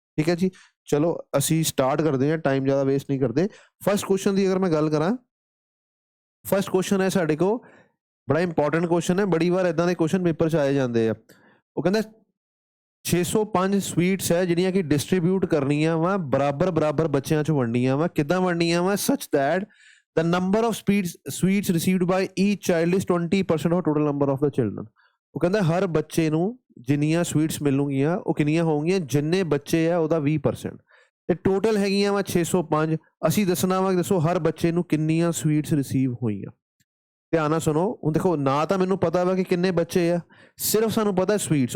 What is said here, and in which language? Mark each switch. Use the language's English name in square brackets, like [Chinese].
[Punjabi] ਠੀਕ ਹੈ ਜੀ, ਚਲੋ ਅਸੀਂ ਸਟਾਰਟ ਕਰਦੇ ਹਾਂ, ਟਾਈਮ ਜ਼ਿਆਦਾ ਵੇਸਟ ਨਹੀਂ ਕਰਦੇ। ਫਸਟ ਕੁਐਸਚਨ ਦੀ ਅਗਰ ਮੈਂ ਗੱਲ ਕਰਾਂ, ਫਸਟ ਕੁਐਸਚਨ ਹੈ ਸਾਡੇ ਕੋਲ, ਬੜਾ ਇੰਪੋਰਟੈਂਟ ਕੁਐਸਚਨ ਹੈ। ਬੜੀ ਵਾਰ ਇਦਾਂ ਦੇ ਕੁਐਸਚਨ ਪੇਪਰ 'ਚ ਆਏ ਜਾਂਦੇ ਆ। ਉਹ ਕਹਿੰਦਾ 605 ਸਵੀਟਸ ਹੈ ਜਿਹੜੀਆਂ ਕਿ ਡਿਸਟ੍ਰੀਬਿਊਟ ਕਰਨੀਆਂ ਵਾ, ਬਰਾਬਰ ਬੱਚਿਆਂ 'ਚ ਵੰਡਣੀਆਂ ਵਾ। ਕਿੱਦਾਂ ਵੰਡਣੀਆਂ ਵਾ? [English] Such that the number of sweets received by each child is 20% of total number of the children। [Punjabi] ਉਹ ਕਹਿੰਦਾ ਹਰ ਬੱਚੇ ਨੂੰ ਜਿੰਨੀਆਂ ਸਵੀਟਸ ਮਿਲੂਗੀਆਂ ਉਹ ਕਿੰਨੀਆਂ ਹੋਣਗੀਆਂ, ਜਿੰਨੇ ਬੱਚੇ ਆ ਉਹਦਾ 20%। ਤੇ ਟੋਟਲ ਹੈਗੀਆਂ ਵਾ 605। ਅਸੀਂ ਦੱਸਣਾ ਵਾ, ਦੱਸੋ ਹਰ ਬੱਚੇ ਨੂੰ ਕਿੰਨੀਆਂ ਸਵੀਟਸ ਰਿਸੀਵ ਹੋਈਆਂ। ਧਿਆਨ ਨਾਲ ਸੁਣੋ। ਹੁਣ ਦੇਖੋ, ਨਾ ਤਾਂ ਮੈਨੂੰ ਪਤਾ ਵਾ ਕਿ ਕਿੰਨੇ ਬੱਚੇ ਆ, ਸਿਰਫ ਸਾਨੂੰ ਪਤਾ ਸਵੀਟਸ।